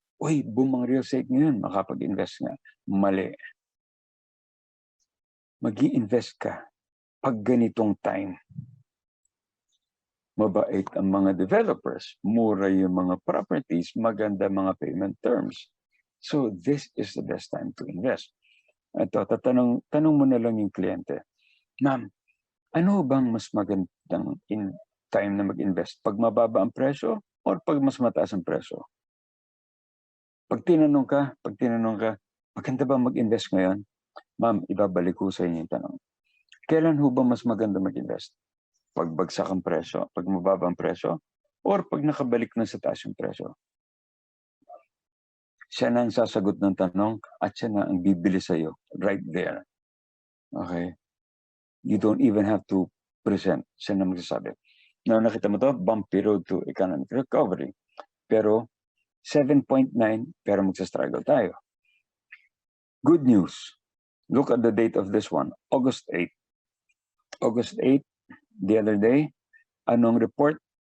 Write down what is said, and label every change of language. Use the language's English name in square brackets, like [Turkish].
[Filipino] Uy, boom ang real estate ngayon, makapag-invest nga. Mali. Mag-i-invest ka pag ganitong time. Mabait ang mga developers, mura yung mga properties, maganda mga payment terms. [English] So this is the best time to invest. [Filipino] Ito, tanong mo na lang yung kliyente. Ma'am, ano bang mas magandang time na mag-invest? Pag mababa ang presyo or pag mas mataas ang presyo? Pag tinanong ka, maganda ba mag-invest ngayon? Ma'am, ibabalik ko sa inyo yung tanong. Kailan ho ba mas maganda mag-invest? Pag bagsak ang presyo, pag mababa ang presyo, or pag nakabalik na sa taas yung presyo? Siya na ang sasagot ng tanong at siya na ang bibili sa'yo [English] right there. [Filipino] Okay? [English] You don't even have to present. [Filipino] Siya na magsasabi. [English] Now, [Filipino] nakita mo to, [English] bumpy road to economic recovery. [Filipino] Pero, 7.9, pero magsastruggle tayo. [English] Good news. Look at the date of this one, August 8. August 8, the other day, anong report?